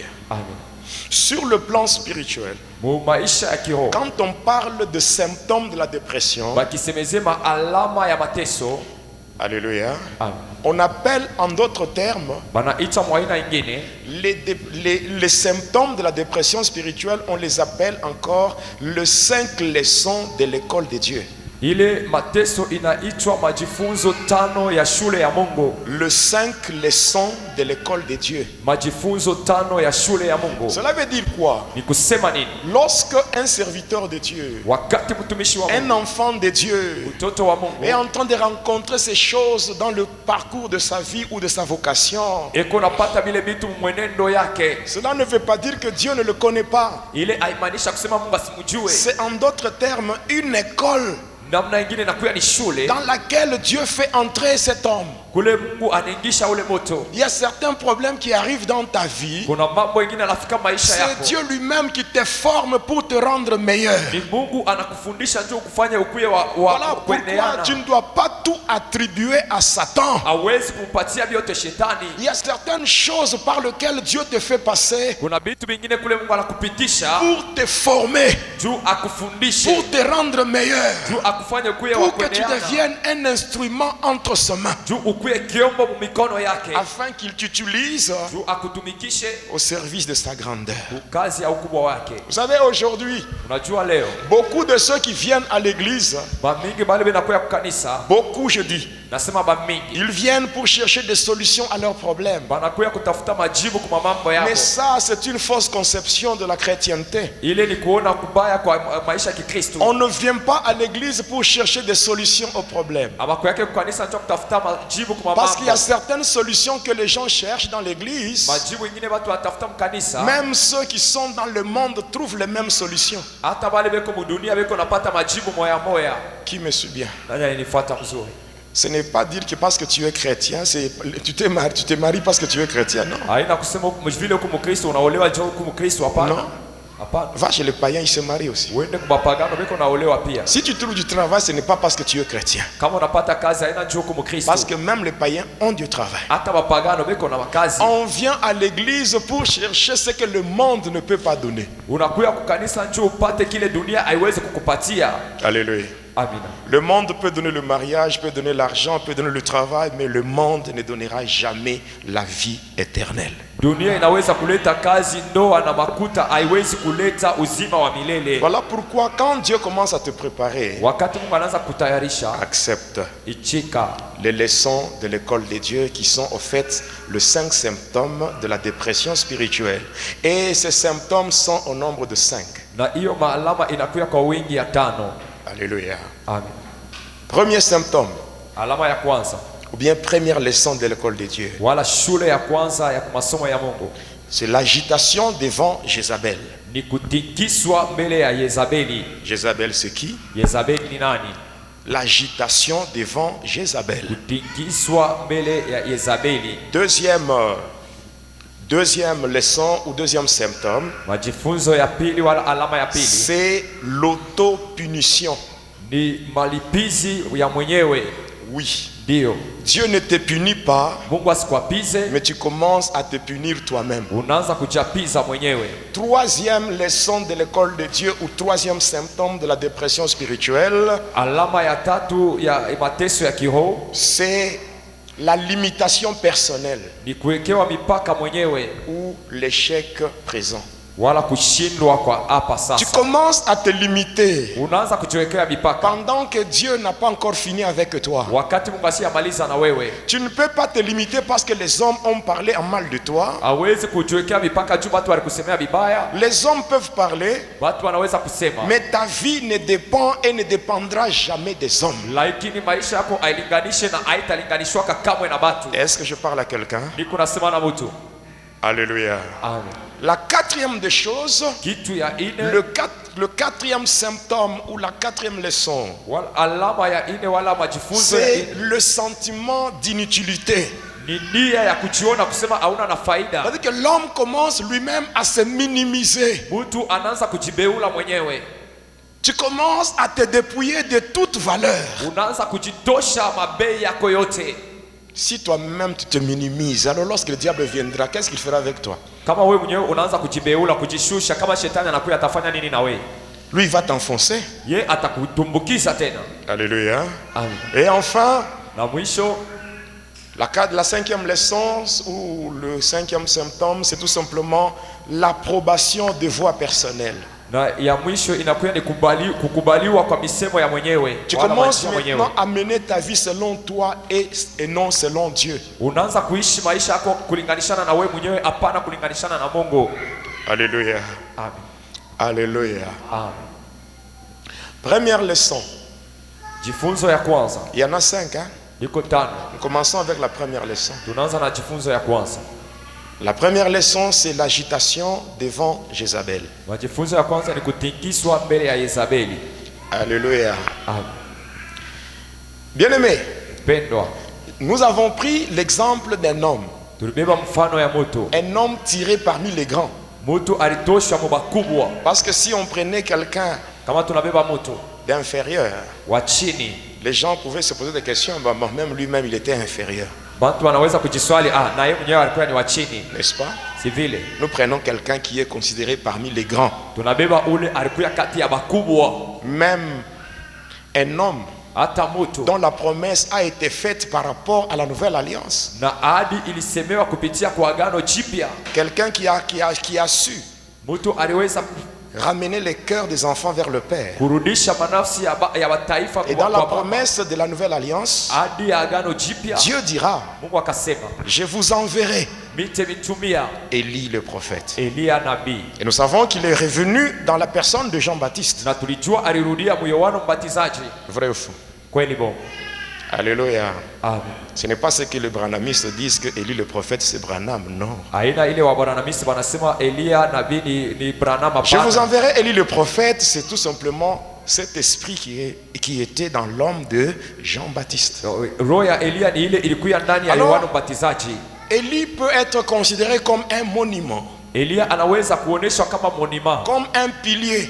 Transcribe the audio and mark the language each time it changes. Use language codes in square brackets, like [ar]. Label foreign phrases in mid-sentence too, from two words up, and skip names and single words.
[fr] Sur le plan spirituel, quand on parle de symptômes de la dépression, alléluia, on appelle en d'autres termes les symptômes de la dépression spirituelle, on les appelle encore les 5 leçons de l'école de Dieu. [sw] Ile mateso inaitwa majifunzo 5 ya shule ya Mungu. [fr] Le 5 leçons de l'école de Dieu. [sw] Majifunzo 5 ya shule ya Mungu. [fr] Cela veut dire quoi? [sw] Ni kusema nini? [fr] Lorsque un serviteur de Dieu, [sw] Wakati mtumishi wa [fr] un [sw] Mungu, [fr] enfant de Dieu, [sw] mtoto wa Mungu [fr] est en train de rencontrer ces choses dans le parcours de sa vie ou de sa vocation, [sw] eko napata vile vitu mwenendo yake, [fr] cela ne veut pas dire que Dieu ne le connaît pas. [sw] ile haimaanisha kusema Mungu asimjue. [fr] C'est en d'autres termes une école [sw] Namna nyingine nakuya ni shule [fr] dans laquelle Dieu fait entrer cet homme. [sw] kule Mungu anaingisha ule moto. [fr] Il y a certains problèmes qui arrivent dans ta vie. [sw] Kuna mambo mengine yanafika maisha [fr] C'est [sw] yako. [fr] Dieu lui-même qui te forme pour te rendre meilleur. [sw] Ni Mungu anakufundisha njoo kufanya ukuye wa [fr] Voilà pourquoi [sw] kuendeana. [fr] tu ne dois pas tout attribuer à Satan. [sw] Hawezi kumpatia vyote shetani. [fr] Il y a certaines choses par lesquelles Dieu te fait passer [sw] Kuna vitu vingine kule Mungu anakupitisha [fr] pour te former, [sw] juu akufundishe, [fr] pour te rendre meilleur, [sw] juu akufanye ukuye wa [fr] pour que tu [sw] kuendeana, [fr] deviennes un instrument entre ses mains, [sw] juu ukuye kiombo mu mikono yake, [fr] afin qu'il t'utilise [sw] juu akutumikishe [fr] au service de sa grandeur. [sw] kazi ya ukubwa wake. [fr] Vous savez, aujourd'hui, [sw] Unajua leo [fr] beaucoup de ceux qui viennent à l'église, [sw] bamingi bale benakuya kukanisa, [fr] beaucoup je dis, [sw] nasema bamingi [fr] ils viennent pour chercher des solutions à leurs problèmes. [sw] banakuya kutafuta majibu kwa mambo yao. [fr] Mais ça, c'est une fausse conception de la chrétienté. [sw] Ile ni kuona kubaya kwa maisha ya Kikristo. [fr] On ne vient pas à l'église pour chercher des solutions aux problèmes. [sw] Abakuya yake kukanisa ndio kutafuta majibu kwa [fr] Parce qu'il y a [sw] mambo. [fr] certaines solutions que les gens cherchent dans l'église. [sw] Majibu ingine watu watafuta mkanisa. [fr] Même ceux qui sont dans le monde trouvent les mêmes solutions. [sw] Hata bale beko mudunia beko napata majibu moya moya. [fr] Qui me suit bien? [sw] Nani ananifuata mzuri? [fr] Ce n'est pas dire que parce que tu es chrétien, tu te maries parce que tu es chrétien, non. [sw] Haina kusema vile uko Mkristo unaolewa je uko Mkristo, hapana. [fr] Non. [sw] Hapana. [fr] Va chez les païens, ils se marient aussi. [sw] Uende kwa mapagano beko naolewa pia. [fr] Si tu trouves du travail, ce n'est pas parce que tu es chrétien. [sw] Kama unapata kazi haina je uko Mkristo. [fr] Parce que même les païens ont du travail. [sw] Hata mapagano beko na makazi. [fr] On vient à l'église pour chercher ce que le monde ne peut pas donner. [sw] Unakuya kukanisa njoo upate kile dunia haiwezi kukupatia. [fr] Alléluia. [sw] Amina. [fr] Le monde peut donner le mariage, peut donner l'argent, peut donner le travail, mais le monde ne donnera jamais la vie éternelle. [sw] Dunia inaweza kuleta kazi, ndoa na makuta, haiwezi kuleta uzima wa milele. [fr] Voilà pourquoi quand Dieu commence à te préparer, [sw] Wakati Mungu anaanza kutayarisha, [fr] accepte [sw] ichika [fr] les leçons de l'école de Dieu qui sont au fait les 5 symptômes de la dépression spirituelle. Et ces symptômes sont au nombre de 5. [sw] na hiyo maalama inakuya kwa wingi ya 5. [fr] Alléluia. [sw] Amen. [fr] Premier symptôme, [sw] Alama ya kwanza [fr] ou bien première leçon de l'école de Dieu, [sw] wala shule ya kwanza ya masomo ya Mungu [fr] c'est l'agitation devant Jézabel. [sw] ni kutikiswa mbele ya Yezabeli. [fr] Jézabel, c'est qui? [sw] Yezabeli ni nani? [fr] L'agitation devant Jézabel. [sw] Kutikiswa mbele ya Yezabeli. [fr] Deuxième leçon ou deuxième symptôme, [sw] Majifunzo ya pili wala alama ya pili [fr] c'est l'autopunition. [sw] ni malipizi ya mwenyewe. [fr] Oui, [sw] Ndio, [fr] Dieu ne te punit pas, [sw] Mungu asikwapize, [fr] mais tu commences à te punir toi-même. [sw] unaanza kujapiza mwenyewe. [fr] Troisième leçon de l'école de Dieu ou troisième symptôme de la dépression spirituelle, [sw] Alama ya tatu ya mateso ya kiroho [fr] c'est la limitation personnelle [sw] ni kuwekewa mipaka mwenyewe [fr] ou l'échec présent. [sw] wala kushindwa kwa hapa [fr] Tu [sw] sasa. [fr] commences à te limiter [sw] Unaanza kujiwekea mipaka [fr] pendant que Dieu n'a pas encore fini avec toi. [sw] wakati Mungu asiyamaliza na wewe. [fr] Tu ne peux pas te limiter parce que les hommes ont parlé en mal de toi. [sw] Hawezi kujiwekea mipaka juu watu walikusemea vibaya. [fr] Les hommes peuvent parler, [sw] Watu wanaweza kusema, [fr] mais ta vie ne dépend et ne dépendra jamais des hommes. [sw] lakini maisha yako ailinganishe na haitalinganishwaka kamwe na watu. [fr] Est-ce que je parle à quelqu'un? [sw] Niko nasema na mtu. [fr] Alléluia. [sw] Amen. [fr] La quatrième des choses, [sw] Kitu ya ine [fr] le quatrième symptôme ou la quatrième leçon, [sw] wala alama ya ine wala majifunzo ya [fr] c'est [sw] ine [fr] le sentiment d'inutilité. [sw] ni nia ya kujiona kusema hauna na faida. [fr] C'est-à-dire que l'homme commence lui-même à se minimiser. [sw] Mtu anaanza kujibeula mwenyewe. [fr] Tu commences à te dépouiller de toute valeur. [sw] Unaanza kujitosha mabei yako yote. [fr] Si toi-même tu te minimises, alors lorsque le diable viendra, qu'est-ce qu'il fera avec toi? [sw] Kama wewe mwenyewe unaanza kujibeula, kujishusha, kama shetani anakuja atafanya nini na wewe? [fr] Lui, il va t'enfoncer. [sw] Ye atakutumbukiza tena. [fr] Alléluia. [sw] Amen. [fr] Et enfin, [sw] Na mwisho [fr] la cinquième leçon ou le cinquième symptôme, c'est tout simplement l'approbation de voix personnelles. [sw] Na ya mwisho inakuwa ni kukubaliwa kwa misemo ya mwenyewe. [fr] Tu commences maintenant à mener ta vie selon toi et non selon Dieu. [sw] Unaanza kuishi maisha yako kulinganishana na wewe mwenyewe, hapana kulinganishana na Mungu. [fr] Alléluia. [sw] Amen. [fr] Alléluia. [sw] Amen. [fr] Première leçon. [sw] Jifunzo ya kwanza. [fr] Il y en a 5, hein? [sw] Iko 5. [fr] Nous commençons avec la première leçon. [sw] Tunaanza na jifunzo ya kwanza. [fr] La première leçon, c'est l'agitation devant Jézabel. [sw] Jifunzo ya kwanza ni kutikiswa mbele ya Yezabeli. [fr] Alléluia. [sw] Amen. [fr] Bien-aimé, [sw] Pendwa. [fr] nous avons pris l'exemple d'un homme. [sw] Tulibeba mfano ya moto. [fr] Un homme tiré parmi les grands. [sw] Moto alitoshwa mubakubwa. [fr] Parce que si on prenait quelqu'un [sw] Kama tunabeba moto [fr] d'inférieur, [sw] wa chini, [fr] les gens pouvaient se poser des questions. Bah, même lui-même, il était inférieur. [sw] bantu wanaweza kujiswali, na yeye mwenyewe alikuwa ni wa chini. [fr] N'est-ce pas? [sw] Si vile. [fr] Nous prenons quelqu'un qui est considéré parmi les grands. [sw] Tunabeba ule alikuwa kati ya bakubwa. [fr] Même un homme [sw] Hata moto [fr] dont la promesse a été faite par rapport à la nouvelle alliance. [sw] na ahadi ilisemewa kupitia kwa agano jipya. [fr] Quelqu'un qui a su [sw] Moto aliweza [fr] ramener les cœurs des enfants vers le Père. [sw] kurudisha manafsi ya mataifa [fr] Et dans la promesse de la nouvelle alliance, [sw] ahadi ya agano jipya. [fr] Dieu dira, [sw] Mungu akasema, [fr] je vous enverrai [sw] mitumia [fr] Élie le prophète. [sw] Elia nabii. [fr] Et nous savons qu'il est revenu dans la personne de Jean-Baptiste. [sw] Na tulijua alirudia mu Yohana Mbatizaji. [fr] Vrai ou faux? [sw] Kweli bon. [fr] Alléluia. [sw] Amen. [fr] Ce n'est pas ce que les branhamistes disent que Élie le prophète c'est Branham, non. [sw] Aina ile wa Branhamisi wanasema Elia nabii ni Branham hapana. [fr] Je vous enverrai Élie le prophète, c'est tout simplement cet esprit qui était dans l'homme de Jean-Baptiste. [sw] Roho ya Elia ni ile ilikuwa ndani ya Yohana Mbatizaji. [fr] Élie peut être considéré comme un monument. [sw] Elia anaweza kuoneshwa kama monument, [fr] comme un pilier.